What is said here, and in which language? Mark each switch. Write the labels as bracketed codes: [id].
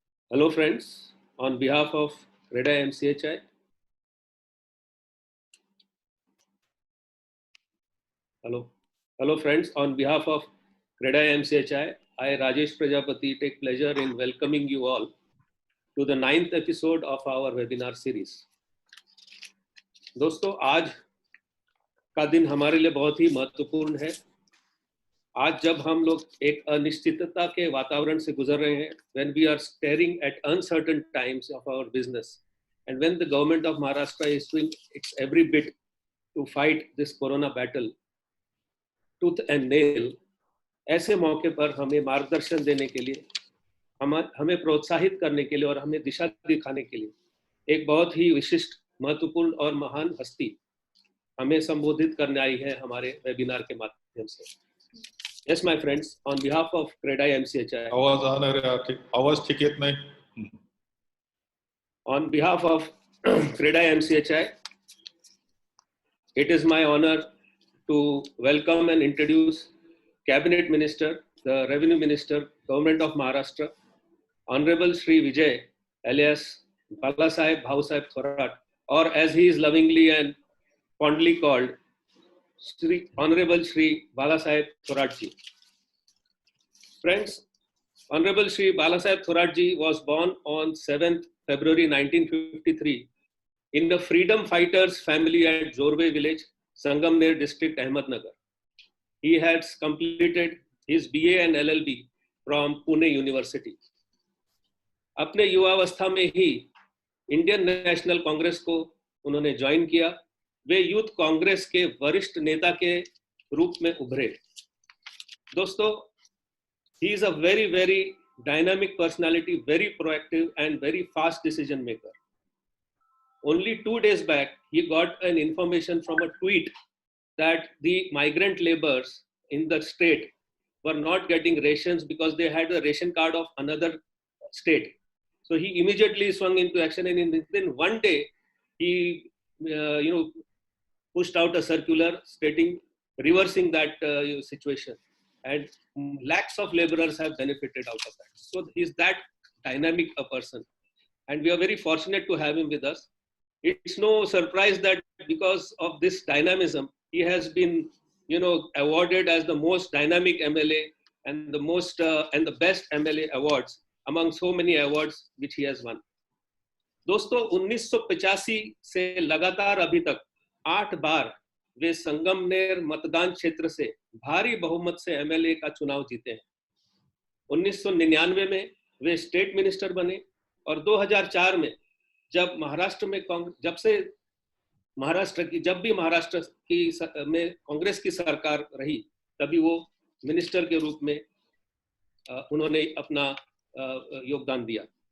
[en] Hello friends, on behalf of REDA MCHI, hello friends, on behalf of REDA MCHI, I Rajesh Prajapati take pleasure in welcoming you all to the 9th episode of our webinar series. [hi] दोस्तों, आज का दिन हमारे लिए बहुत ही महत्वपूर्ण है। आज जब हम लोग एक अनिश्चितता के वातावरण से गुजर रहे हैं, [en] when we are staring at uncertain times of our business and when the government of Maharashtra is doing its every bit to fight this corona battle tooth and nail, [hi] ऐसे मौके पर हमें मार्गदर्शन देने के लिए, हमें प्रोत्साहित करने के लिए और हमें दिशा दिखाने के लिए एक बहुत ही विशिष्ट, महत्वपूर्ण और महान हस्ती हमें संबोधित करने आई है हमारे वेबिनार के माध्यम से। [en] Yes, my friends, on behalf of REDA MCHI, [mr] आवाज ठीक येत नाही। [en] On behalf of REDA MCHI, it is my honor to welcome and introduce Cabinet Minister, the Revenue Minister, Government of Maharashtra, Honorable Shri Vijay, alias Balasaheb Bhausaheb Thorat, or as he is lovingly and fondly called, Honorable Shri Balasaheb Thorat ji. Friends, Honorable Shri Balasaheb Thorat ji was born on 7th February 1953 in the freedom fighters family at Jorve village, Sangamner district, Ahmednagar. He has completed his BA and LLB from Pune University. [hi] अपने युवावस्था में ही Indian national Congress को उन्होंने join किया। वे youth Congress के वरिष्ठ नेता के रूप में उभरे। [en] दोस्तों, he is a very dynamic personality, very proactive and very fast decision maker. Only 2 days back, he got an information from a tweet that the migrant laborers in the state were not getting rations because they had a ration card of another state. So he immediately swung into action, and within 1 day, he pushed out a circular stating, reversing that situation. And lakhs of laborers have benefited out of that. So he's that dynamic a person. And we are very fortunate to have him with us. It's no surprise that because of this dynamism, he has been, awarded as the most dynamic MLA and the most and the best MLA awards among so many awards which he has won. [hi] दोस्तों, 1985 से लगातार अभी तक 8 बार वे संगमनेर मतदान क्षेत्र से भारी बहुमत से एमएलए का चुनाव जीते हैं। 1999 में वे स्टेट मिनिस्टर बने और 2004 में जब भी महाराष्ट्र में कांग्रेस की सरकार रही, तभी वो मिनिस्टर के रूप में उन्होंने अपना योगदान दिया।